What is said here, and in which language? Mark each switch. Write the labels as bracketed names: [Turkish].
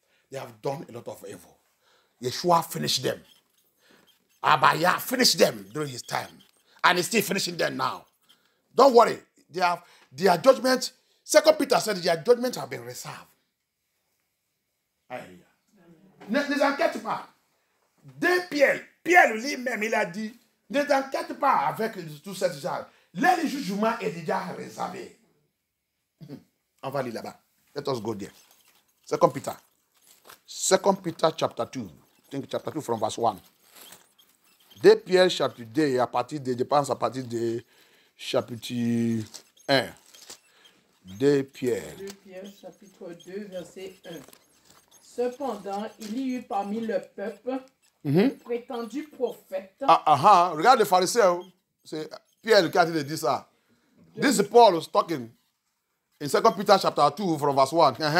[English] They have done a lot of evil. Yeshua finished them. Abaya finished them during his time. And he's still finishing them now. Don't worry. Their judgment, 2 Peter said their judgment have been reserved. [French] Alléluia. Ne t'inquiète pas. De Pierre lui-même, il a dit, ne t'inquiète pas avec tout ce genre. Le jugement est déjà réservé. On va lire là-bas. [English] Let us go there. [French] 2 Peter. [English] 2 Peter chapter 2. I think chapter 2 from verse 1. [French] 2 Pierre chapitre 2, à partir de, je pense à partir de chapitre 1. 2 Pierre. 2 Pierre chapitre 2, verset 1. Cependant, il y eut parmi le peuple prétendus prophètes. Regarde les pharisiens. C'est Pierre qui a dit ça. [English] This is Paul was talking in 2 Peter chapter 2 from verse 1.